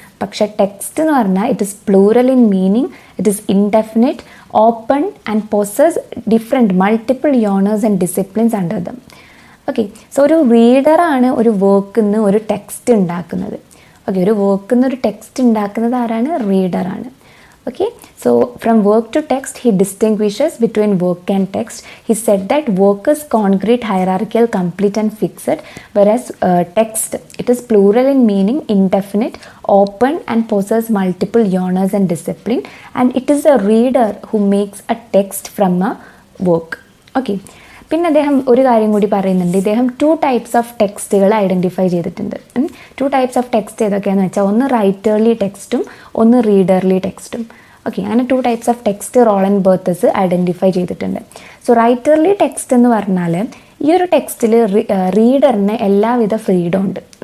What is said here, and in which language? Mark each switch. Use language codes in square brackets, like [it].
[ml] പക്ഷേ ടെക്സ്റ്റ് എന്ന് പറഞ്ഞാൽ [en] It is plural in meaning, it is indefinite, open and possess different multiple genres and disciplines under them. [ml] Okay, so ഒരു റീഡറാണ് ഒരു വർക്കിൽ നിന്ന് ഒരു ടെക്സ്റ്റ് ഉണ്ടാക്കുന്നത്. ഓക്കെ, ഒരു വർക്കിൽ നിന്ന് ഒരു ടെക്സ്റ്റ് ഉണ്ടാക്കുന്നത് ആരാണ്? റീഡറാണ്. [en] Okay, so from work to text he distinguishes between work and text. He said that work is concrete, hierarchical, complete and fixed, whereas text, it is plural in meaning, indefinite, open and possesses multiple genres and discipline, and it is a reader who makes a text from a work. [ml] Okay, പിന്നെ അദ്ദേഹം ഒരു കാര്യം കൂടി പറയുന്നുണ്ട്. ഇദ്ദേഹം 2 types of ടെക്സ്റ്റുകൾ identify ചെയ്തിട്ടുണ്ട്. 2 types of text ഏതൊക്കെയാണെന്ന് വെച്ചാൽ ഒന്ന് റൈറ്റർലി ടെക്സ്റ്റും ഒന്ന് റീഡർലി ടെക്സ്റ്റും. ഓക്കെ, അങ്ങനെ 2 types of text Roland ബർത്തേസ് identify ചെയ്തിട്ടുണ്ട്. സോ റൈറ്റർലി ടെക്സ്റ്റ് എന്ന് പറഞ്ഞാൽ ഈ ഒരു ടെക്സ്റ്റിൽ റീഡറിന് എല്ലാവിധ ഫ്രീഡം ഉണ്ട്.